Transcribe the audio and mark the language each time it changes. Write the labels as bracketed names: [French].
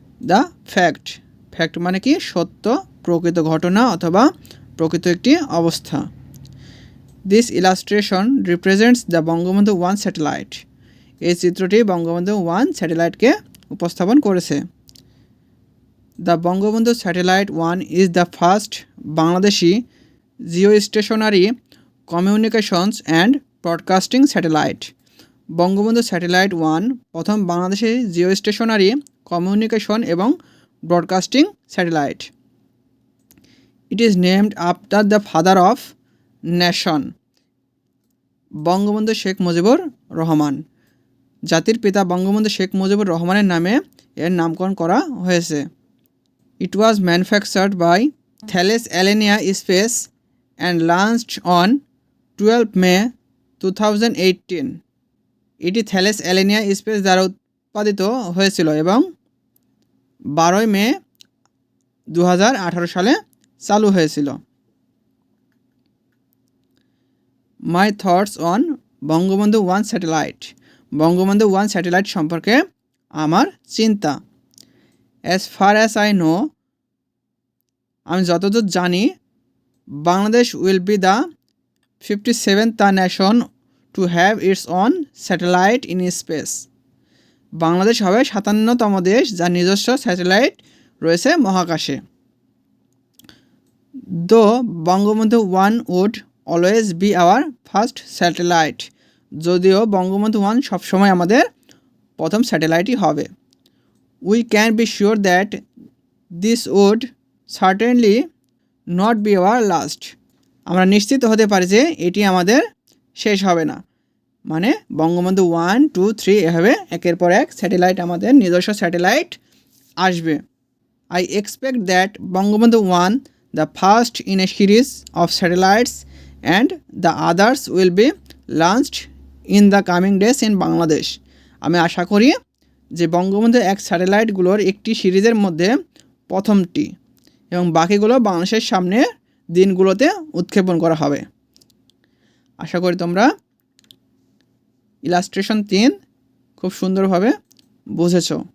[Bangla] The fact, fact মানে কি? সত্য, প্রকৃত ঘটনা অথবা প্রকৃত একটি অবস্থা। [English] This illustration represents the Bangabandhu 1 satellite. [Bangla] এই চিত্রটি বঙ্গবন্ধু 1 স্যাটেলাইটকে উপস্থাপন করেছে। [English] The Bangabandhu Satellite 1 is the first Bangladeshi geostationary communications and broadcasting satellite. [Bangla] Bangabandhu satellite 1 প্রথম বাংলাদেশি জিওস্টেশনারি কমিউনিকেশন এবং broadcasting satellite. [English] It is named after the father of nation, Bangabandhu Sheikh Mujibur Rahman. [Bangla] জাতির পিতা বঙ্গবন্ধু শেখ মুজিবুর রহমানের নামে এর নামকরণ করা হয়েছে। [English] It was manufactured by Thales Alenia Space and launched on 12 May 2018. [Bangla] এটি থ্যালেস অ্যালেনিয়া স্পেস দ্বারা উৎপাদিত হয়েছিল এবং 12 মে 2018 সালে চালু হয়েছিল। [English] My thoughts on Bangabandhu 1 satellite. [Bangla] Bangabandhu 1 satellite সম্পর্কে আমার চিন্তা। [English] As far as I know, [Bangla] আমি যতদূর জানি, [English] Bangladesh will be the 57th nation to have its own satellite in space. [Bangla] Bangladesh হবে 57তম দেশ যার নিজস্ব স্যাটেলাইট রয়েছে মহাকাশে। [English] Though Bangabandhu 1 would always be our first satellite. [Bangla] যদিও বঙ্গবন্ধু 1 সবসময় আমাদের প্রথম স্যাটেলাইটই হবে। [English] We can be sure that this would certainly not be our last. [Bangla] আমরা নিশ্চিত হতে পারি যে এটি আমাদের শেষ হবে না। মানে বঙ্গবন্ধু 1, 2, 3 এভাবে একের পর এক স্যাটেলাইট, আমাদের নিজস্ব স্যাটেলাইট আসবে। [English] I expect that Bangabandhu 1, the first in a series of satellites, and the others will be launched in the coming days in Bangladesh. [Bangla] আমি আশা করি যে বঙ্গবন্ধু 1 স্যাটেলাইটগুলোর একটি সিরিজের মধ্যে প্রথমটি এবং বাকিগুলো বাংলাদেশের সামনে দিনগুলোতে উৎক্ষেপণ করা হবে। আশা করি তোমরা ইলাস্ট্রেশন 3 খুব সুন্দরভাবে বুঝেছ।